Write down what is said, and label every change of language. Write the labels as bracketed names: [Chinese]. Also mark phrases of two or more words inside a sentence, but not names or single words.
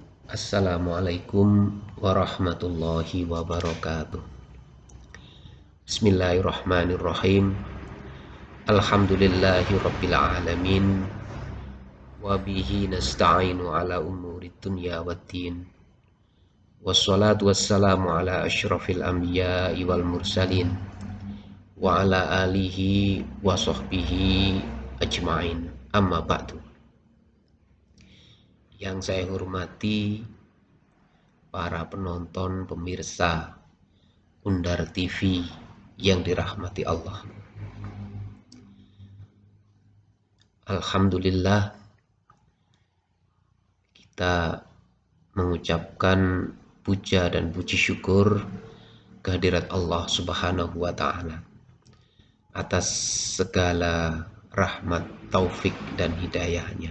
[Arabic] السلام عليكم ورحمة الله وبركاته. بسم الله الرحمن الرحيم. الحمد لله رب العالمين. وبه نستعين على أمور الدنيا والدين. والصلاة والسلام على أشرف الأنبياء والمرسلين. وعلى آله وصحبه أجمعين. أما بعد. [Indonesian] Yang saya hormati para penonton, pemirsa Undar TV yang dirahmati Allah. Alhamdulillah, kita mengucapkan puja dan puji syukur kehadirat Allah [Arabic] سبحانه وتعالى [Indonesian] atas segala rahmat, taufik dan hidayahnya.